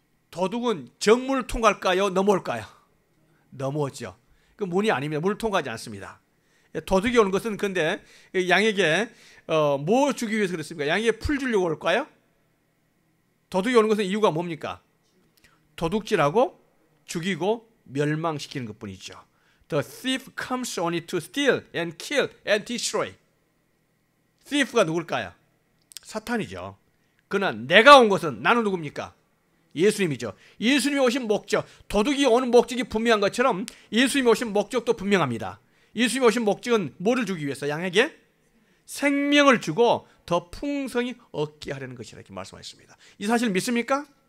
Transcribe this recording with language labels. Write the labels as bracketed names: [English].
[Korean] 도둑은 정문을 통과할까요? 넘어올까요? 넘어오죠. 그 문이 아닙니다. 문을 통과하지 않습니다. 도둑이 오는 것은 근데 양에게 뭐 주기 위해서 그렇습니까? 양에게 풀 주려고 올까요? 도둑이 오는 것은 이유가 뭡니까? 도둑질하고 죽이고 멸망시키는 것뿐이죠. [English] The thief comes only to steal and kill and destroy. [Korean] thief가 누굴까요? 사탄이죠. 그러나 내가 온 것은 나는 누굽니까? 예수님이죠. 예수님이 오신 목적, 도둑이 오는 목적이 분명한 것처럼 예수님이 오신 목적도 분명합니다. 예수님이 오신 목적은 뭐를 주기 위해서? 양에게 생명을 주고 더 풍성히 얻게 하려는 것이라 이렇게 말씀하셨습니다. 이 사실 믿습니까?